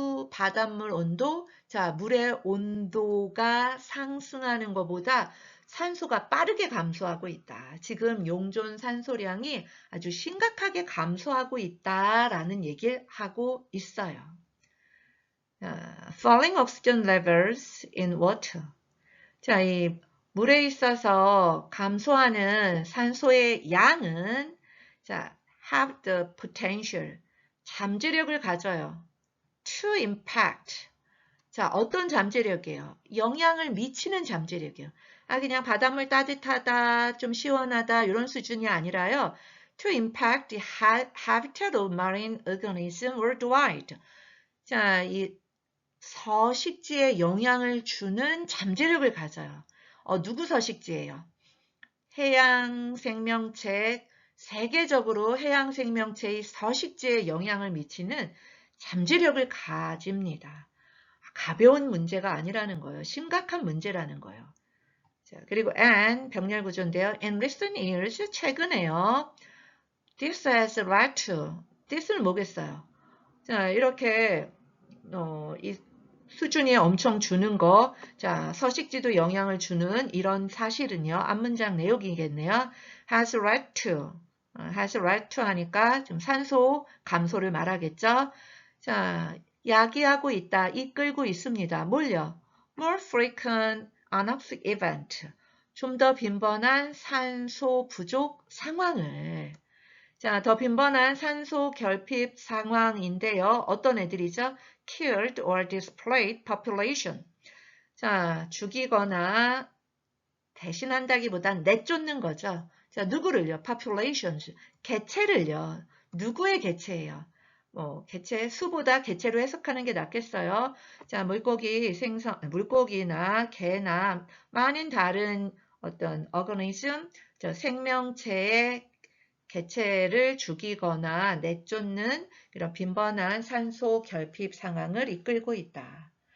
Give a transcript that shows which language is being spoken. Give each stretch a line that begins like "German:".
Korean: 바닷물 온도, 자, 물의 온도가 상승하는 것보다 산소가 빠르게 감소하고 있다. 지금 용존 산소량이 아주 심각하게 감소하고 있다라는 얘기를 하고 있어요.
English: Falling oxygen levels in water.
Korean: 자, 이 물에 있어서 감소하는 산소의 양은 자,
English: have the potential.
Korean: 잠재력을 가져요.
English: To impact.
Korean: 자, 어떤 잠재력이에요? 영향을 미치는 잠재력이에요. 아, 그냥 바닷물 따뜻하다, 좀 시원하다 이런 수준이 아니라요.
English: To impact the habitat of marine organisms worldwide.
Korean: 자, 이 서식지에 영향을 주는 잠재력을 가져요. 누구 서식지예요? 해양 생명체, 세계적으로 해양 생명체의 서식지에 영향을 미치는 잠재력을 가집니다. 가벼운 문제가 아니라는 거예요. 심각한 문제라는 거예요. 자, 그리고 and 병렬 구조인데요.
English: In recent years,
Korean: 최근에요.
English: This has led to. this는
Korean: 뭐겠어요? 자, 이렇게 이 수준이 엄청 주는 거, 자, 서식지도 영향을 주는 이런 사실은요. 앞문장 내용이겠네요.
English: has led to. has led to
Korean: 하니까 좀 산소 감소를 말하겠죠. 자, 야기하고 있다, 이끌고 있습니다. 뭘요?
English: More frequent anoxic event.
Korean: 좀 더 빈번한 산소 부족 상황을. 자, 더 빈번한 산소 결핍 상황인데요. 어떤 애들이죠?
English: Killed or displaced population.
Korean: 자, 죽이거나 대신한다기보단 내쫓는 거죠. 자, 누구를요? populations. 개체를요. 누구의 개체예요? 개체 수보다 개체로 해석하는 게 낫겠어요. 자, 물고기나 개나 많은 다른 어떤 organism, 생명체의 개체를 죽이거나 내쫓는 이런 빈번한 산소 결핍 상황을 이끌고 있다.